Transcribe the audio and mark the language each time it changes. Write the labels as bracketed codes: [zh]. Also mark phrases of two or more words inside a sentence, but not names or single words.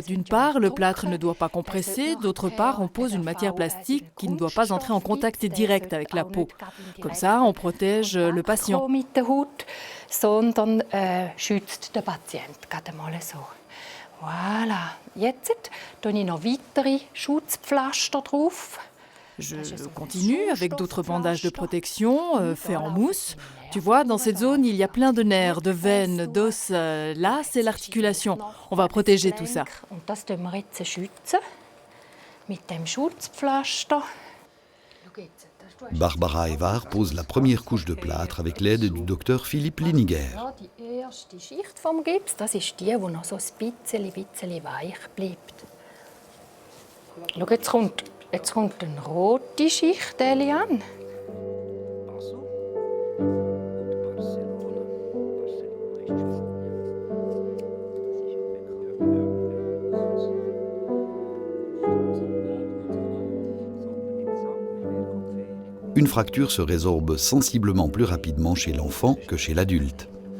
[fr] D'une part, le plâtre ne doit pas compresser. D'autre part, on pose une matière plastique qui ne doit pas entrer en contact direct avec la peau. Comme ça, on protège le patient. Voilà. [de] Jetzt tue ich noch weitere Schutzpflaster drauf. [fr] Je continue avec d'autres bandages de protection faits en mousse. Tu vois, dans cette zone, il y a plein de nerfs, de veines, d'os. Là, c'est l'articulation. On va protéger tout ça. [de] Und das tun wir jetzt schützen mit dem Schutzpflaster. [fr] Barbara Evard pose la première couche de plâtre avec l'aide du docteur Philippe Liniger. [de] Die erste Schicht vom Gips, das ist die noch so ein bisschen weich bleibt. Schau, jetzt kommt eine rote Schicht, Eliane. [fr] Une fracture se résorbe sensiblement plus rapidement chez l'enfant que chez l'adulte.